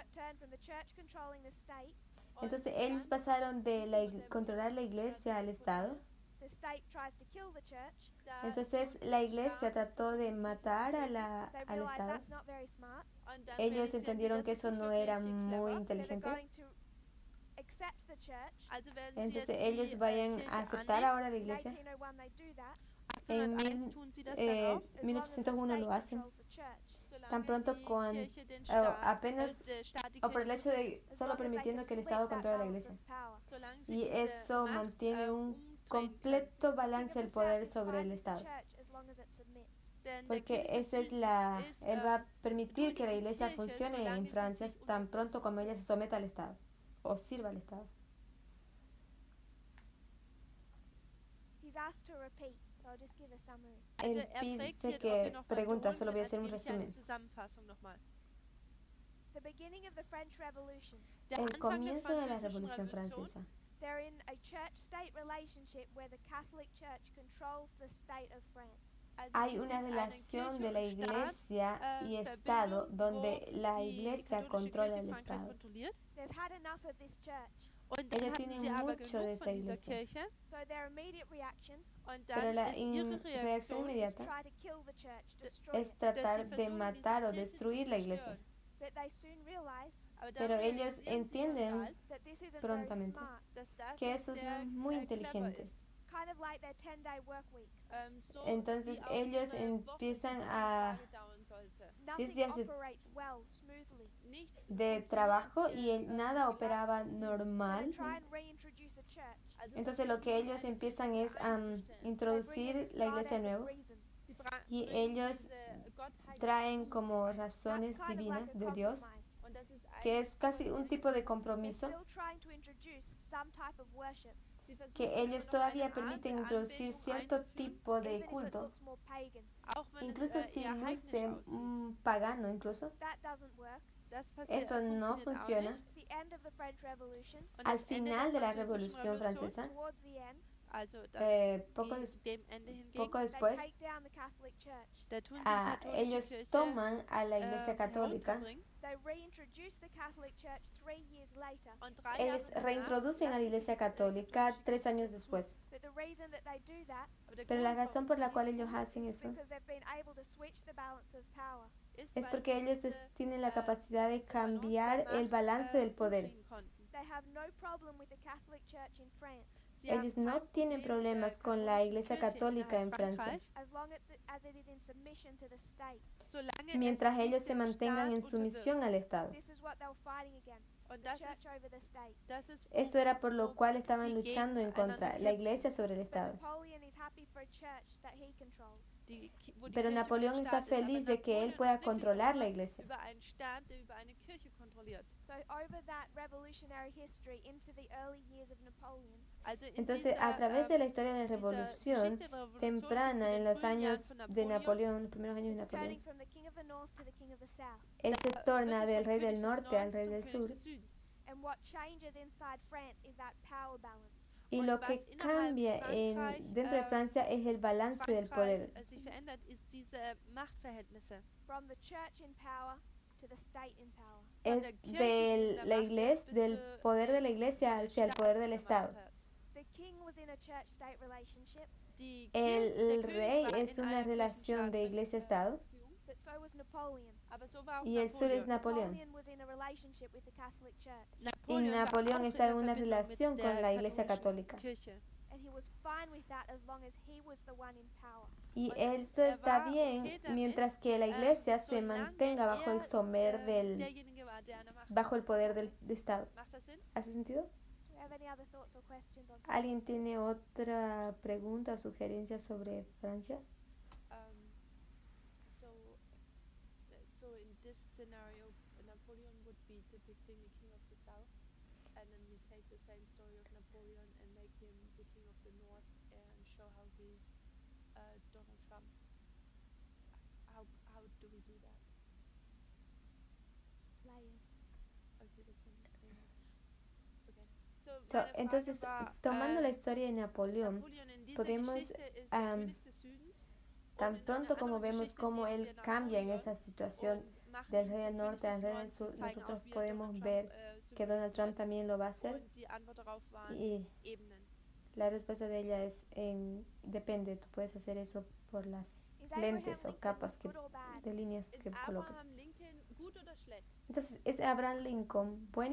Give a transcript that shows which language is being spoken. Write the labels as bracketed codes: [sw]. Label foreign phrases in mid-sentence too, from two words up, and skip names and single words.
[es] Entonces, ellos pasaron de controlar la Iglesia al Estado. Entonces, la Iglesia trató de matar al Estado. Ellos entendieron que eso no era muy inteligente. [en] accept the church. [de] Also werden sie [es] Entonces [de] jetzt [es] ellos [de] die [es] vayan a [de] Kirche [es] aceptar [de] annehmen. [es] ahora la [de] In [es] iglesia. [en] 1801 they do that. [es] En [de] 1801 tun sie das dann auch, [en] As long as the [es] 1801 lo [en] state [es] hacen. [en] controls the church. [es] Tan [de] solange [es] pronto [de] die [es] con [de] Kirche den Staat, [es] apenas [de] der Staat die [es] o por el [de] Kirche [es] hecho de [en] As [es] solo [en] long as they [es] permitiendo [en] can [es] que el [en] flip [es] Estado [en] that [es] controle la [en] balance [es] iglesia. [en] of power. [de] solange sie [es] Y [de] diese [es] eso [de] Macht [es] mantiene un [de] umdrehen können. [es] completo [en] The king [es] balance [en] of [es] del [en] the south [es] poder [en] is [es] sobre [en] fine [es] el [en] with the [es] Estado. [en] church as long as it submits. [de] Denn der [es] Porque [de] König des [es] esa es [de] Südens [es] él va a [de] du [es] permitir que la [de] die [es] iglesia [de] Kirche, [es] funcione [de] solange [es] en [de] sie [es] Francia [de] sich [es] tan [de] unterwirft. [es] pronto como ella se someta al Estado o sirva al Estado. [en] He's asked to repeat, so I'll just give a summary. [de] Also [es] Él [de] fragt [es] pide [de] hier, ob wir [es] que [de] noch [es] pregunta, [de] wiederholen [es] solo voy a [de] können, [es] hacer [de] also [es] un [de] gebe ich eine [es] resumen. [de] Zusammenfassung nochmal. [en] The beginning of the French Revolution. [de] Der [es] El [de] Anfang der [es] comienzo de la [de] französischen [es] Revolución [de] Revolution, [es] Francesa. [en] They're in a church-state relationship where the Catholic Church controls the state of France. [de] also [es] Hay [de] sie [es] una [de] sind eine [es] relación [de] Kirche [es] de la [de] und Staat, [es] iglesia y Estado [de] Verbindung, [es] donde [de] wo [es] la [de] die [es] iglesia [de] katholische [es] controla [de] Kirche [es] el [de] Frankreich [es] Estado. [de] kontrolliert. [en] They've had enough of this church. [de] Und dann [es] Ellos [de] hatten [es] tienen [de] sie aber [es] mucho de [de] genug [es] esta [de] von dieser [es] iglesia. [de] Kirche. [en] So their immediate reaction [de] Und [es] Pero [de] dann [es] la [de] ist ihre [es] reacción [de] Reaktion, [en] is [es] inmediata [en] try to kill the church, destroy [es] es [en] it. [es] tratar de [de] versuchen, [es] matar o [de] diese Kirche [es] destruir [de] zu [es] la iglesia. [de] zerstören. [en] But they soon realize [de] Aber [es] Pero [de] dann [es] ellos [de] realisieren sie schon [es] entienden [de] bald, [en] that this isn't very [es] prontamente [en] smart. [de] dass das [es] que [de] nicht [es] eso es [de] sehr [es] muy [de] clever [es] inteligente. [de] ist. [en] Kind of like their 10-day work weeks. [de] So [es] Entonces [de] wie auch [es] ellos [de] ihre Woche [es] empiezan [de] 10 [es] a [de] Tage dauern sollte. [en] Nothing [es] días de- [en] operates well, smoothly. [de] Nichts [es] de [de] funktioniert [es] trabajo [de] hier, [es] y nada [de] glatt. [es] operaba [en] So they [es] normal. [en] try and reintroduce a church. [de] Also [es] Entonces lo que ellos empiezan es a introducir la iglesia de nuevo [de] Sie [es] y [de] bringen [es] ellos [de] diese Gottheit [es] traen como [en] That's [es] razones [en] kind of [es] divinas [en] like a [es] de Dios, [en] compromise. [de] und das ist [es] que es [de] eigentlich [es] casi [de] so [es] un [de] ein [es] tipo de [en] They're [es] compromiso [en] still trying to introduce some type of worship, [de] Sie versuchen [es] que ellos [de] immer noch [es] todavía [de] eine Art [es] permiten [de] der [es] introducir [de] Anbetung [es] cierto [de] einzuführen, [es] tipo de [en] even if it [es] culto, [en] looks more pagan. [de] auch wenn [es] incluso [de] es [es] si [de] eher heidnisch [es] luce [de] aussieht. [es] pagano incluso. [en] That doesn't work. [de] Das passiert, [es] Eso no [de] funktioniert auch [es] funciona. [de] nicht. [en] The end of the French Revolution, [de] Und [es] Al [de] das Ende [es] final [de] der [es] de la [de] französischen [es] Revolución Francesa, [en] towards the end, [de] also [es] poco, [de] dem Ende hingegen, [es] poco [en] they [es] después, [en] take down the Catholic Church. [de] da tun sie die katholische [es] ellos [de] Kirche [es] toman a la iglesia católica, [de] herunterbringen [en] They reintroduce the Catholic Church 3 years later. [de] und 3 [es] ellos [de] Jahre danach [es] reintroducen a la [de] lassen [es] iglesia [de] sie die [es] católica [de] katholische [es] 3 años [de] Kirche [es] después. [en] But the reason that they do that [de] Aber der [es] Pero la [de] Grund, [es] razón [de] warum [es] por [de] sie [es] la [de] dies [es] cual [de] tun, [es] ellos hacen [en] is [es] eso [en] because they've been able to switch the balance of power. [de] ist, [es] es [de] weil [es] porque [de] sie [es] ellos [de] diese, [es] tienen la capacidad de [de] diese Balance der [es] cambiar el [de] Macht, [es] balance del poder. [de] umdrehen konnten. [en] They have no problem with the Catholic Church in France, [de] Sie haben [es] Ellos [de] kein [es] no tienen [de] Problem mit der [es] problemas con la [de] katholischen [es] iglesia [de] Kirche [es] católica en [de] innerhalb [es] Francia, [de] Frankreich, [en] as long as it is in submission to the state. [de] solange [es] mientras [de] es sich [es] ellos se [de] dem [es] mantengan [de] Staat [es] en sumisión al Estado. [en] This is what they were fighting against, [de] Und [en] the [de] das [en] church [de] ist, [en] over the state. [de] das ist [es] Eso era por lo [de] wo [es] cual estaban [de] sie [es] luchando en contra [de] gegeneinander [es] la [de] kämpfen. [es] iglesia sobre el [en] But [es] Estado. [en] Napoleon is happy for a church that he controls. [de] Wo die [es] Pero [de] Kirche [es] Napoleón [de] über den [es] está [de] Staat ist, aber [es] feliz de que él [de] Napoleon [es] pueda [de] ist glücklich [es] controlar la [de] darüber, [es] iglesia. [de] über einen Staat, der über eine Kirche kontrolliert. [en] So over that revolutionary history into the early years of Napoleon, [de] Also in [es] Entonces, [de] dieser, [es] a través de la historia de la [de] dieser [es] revolución [de] Geschichte der Revolution bis [es] temprana, [de] zu [es] en [de] den [es] los [de] frühen Jahren [es] años [de] von [es] de [de] Napoleon, [es] Napoleón, los primeros años de [en] it's turning [es] Napoleón, [en] from the king of the north to the king of the south. [es] él se [de] da [es] torna [de] wird es [es] del [de] vom [es] rey [de] König [es] del [de] des [es] norte al [de] Nordens [es] rey [de] zum [es] del [de] König [es] sur. [de] des Südens. [en] And what changes inside France is that power balance. [es] Y [de] Und [es] lo [de] was [es] que [de] innerhalb [es] cambia [de] Frankreich, [es] dentro de Francia es el balance del poder. [de] Frankreich sich verändert, ist diese Machtverhältnisse. [en] From the church in power to the state in power. [de] Von [es] Es [de] der Kirche [es] de [de] in der [es] la [de] Macht [es] iglesia, [de] bis [es] del [de] zu [es] poder de la iglesia [de] der [es] hacia el [de] Staat [es] poder del [de] in der [es] Estado. [de] Macht hat. [en] The king was in a church-state relationship, [de] Die [es] El [de] Kirche, der [es] rey [de] König war [es] es [de] in [es] una [de] einer [es] relación de iglesia-estado [de] Kirchenstaat-Beziehung, [en] but so was Napoleon. [de] aber so war auch [es] y el sur es [de] Napoleon. [es] Napoleón. [en] Was in a relationship with the Catholic Church, [es] Y [de] war [es] Napoleón [de] auch [es] está en [de] der [es] una [de] Verbindung mit [es] relación [de] der [es] con la iglesia [de] katholischen [es] católica. [de] Kirche. [en] and he was fine with that as long as he was the one in power. [es] Y [de] Und [es] eso [de] er [es] está [de] war [es] bien [de] okay damit, [es] mientras que la iglesia se [de] solange [es] mantenga bajo el somer [de] derjenige war, der an der Macht [es] bajo el [de] ist. [es] poder del Estado. [de] Macht das Sinn? [es] ¿Hace sentido? [en] Do you have any other thoughts or questions on [es] ¿Alguien tiene otra pregunta o sugerencia sobre Francia? [en] So in this scenario, Napoleon would be depicting the king of the south, and then we take the same story of Napoleon and make him the king of the north and show how he's Donald Trump. How do we do that? layers? [de] Okay, das sind okay. So, Meine Frage [es] entonces, [de] war, [es] tomando la historia de Napoleón, [de] Napoleon in dieser [es] podemos, [de] Geschichte ist der König des Südens. [es] tan [de] Und in [es] pronto [de] einer [es] como [de] anderen [es] vemos [de] Geschichte [es] cómo [de] nehmen [es] él [de] wir [es] cambia en [de] Napoleon [es] esa situación [de] und machen [es] del [de] ihn [es] rey [de] zum [es] del norte [de] König [es] al [de] des [es] rey del [de] Nordens [es] sur, [de] und zeigen [es] nosotros [de] auch, wie er [es] podemos [de] Donald [es] ver [de] Trump, [es] que Donald Trump [de] symbolisiert. [es] también lo va a hacer [de] Und die Antwort darauf waren [es] y [de] Ebenen. [es] la respuesta de ella es depende, tú puedes hacer eso por las [en] Is Abraham [es] lentes o [en] Lincoln [es] capas [en] good or bad? [es] de líneas [de] Ist [es] que coloques. [de] Abraham Lincoln gut oder [es] Entonces, ¿es Abraham Lincoln bueno